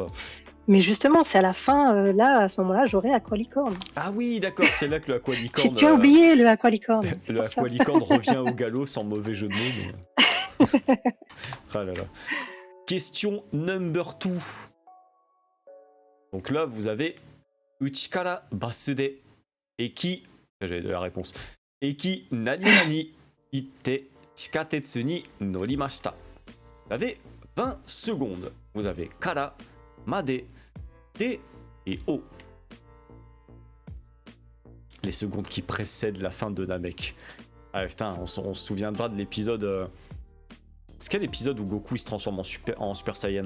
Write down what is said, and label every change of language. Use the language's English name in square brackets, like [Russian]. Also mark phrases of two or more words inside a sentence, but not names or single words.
[French] Mais justement, c'est à la fin, là, à ce moment-là, j'aurai Aqualicorne. Ah oui, d'accord, c'est là que le Aqualicorne... Tu as oublié le Aqualicorne. le Aqualicorne revient au galop, sans mauvais jeu de mots. Mais... ah là là. [English] Question number 2. [French] Donc là, vous avez [Japanese] 家からバスで駅... [French] J'avais de la réponse. [Japanese] 駅何々いて地下鉄に乗りました. [French] Vous avez 20 secondes. Vous avez kara, made, de et o. Les secondes qui précèdent la fin de Namek. Ah putain, on se souviendra de l'épisode... C'est quel épisode où Goku il se transforme en Super Saiyan?